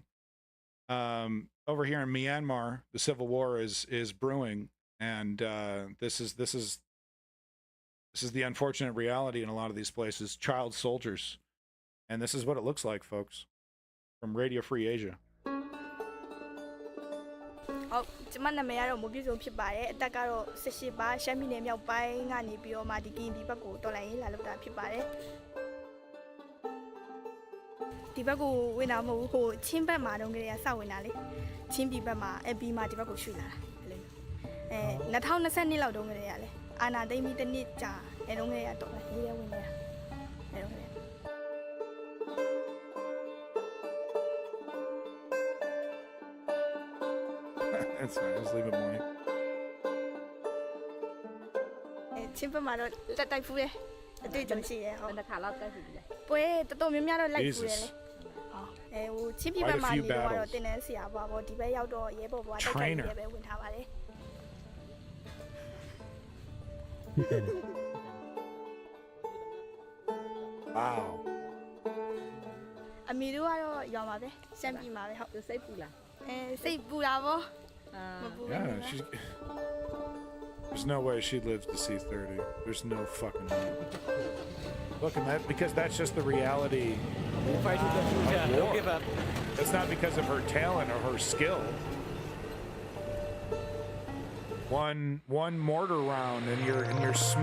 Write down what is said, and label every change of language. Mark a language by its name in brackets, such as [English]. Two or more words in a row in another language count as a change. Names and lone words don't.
[English] Over here in Myanmar, the civil war is brewing, and this is the unfortunate reality in a lot of these places. Child soldiers, and this is what it looks like, folks. From Radio Free Asia. [Burmese] ဟုတ်ကျမနာမည်ကတော့မိုးပြည့်စုံဖြစ်ပါတယ်အသက်ကတော့18ပါရှမ်းပြည်နယ်မြောက်ပိုင်းကနေပြီးတော့မှဒီကင်းဒီဘက်ကိုတော်လိုင်းရေးလာလောက်တာဖြစ်ပါတယ်ဒီဘက်ကိုဝင်တာမဟုတ်ဘူးဟိုချင်းဘက်မှာတော့ကလေးကစောက်ဝင်တာလေချင်းပြည်ဘက်မှာပြီးမှဒီဘက်ကိုရွှေ့လာတာအဲ့လို2020လောက်တုန်းကလေးကလေအာနာသိမ့်ပြီးတစ်နှစ်ကြာအဲ့တုန်းကလေးကတော်လိုင်းရေးဝင်နေတာအဲ့တုန်းကလေး [English] That's fine. Just leave it morning. [Burmese] ချင်းဘက်မှာတော့တက်တိုက်ဖူးတယ်အတွေ့အကြုံရှိတယ်ဟုတ်တစ်ခါလောက်တက်ဖူးတယ်ပွဲတော်တော်များများတော့လိုက်ဖူးတယ်လေဟိုချင်းပြည်ဘက်မှာနေတော့တင်နေဆရာပါပေါ့ဒီဘက်ရောက်တော့ရဲဘော်ဘွားတိုက်ခိုက်ရဲပဲဝင်ထားပါတယ် [English] Wow. [Burmese] အမီတို့ကတော့ရောင်ပါပဲရှမ်းပြည်မှာပဲဟုတ်စိတ်ပူလားစိတ်ပူတာပေါ့မပူဘူး [English] Yeah, there's no way she'd live to see 30. There's no fucking way. Look, and that because that's just the reality. We fight with the future. Don't give up. It's not because of her talent or her skill. One mortar round and you're smoked.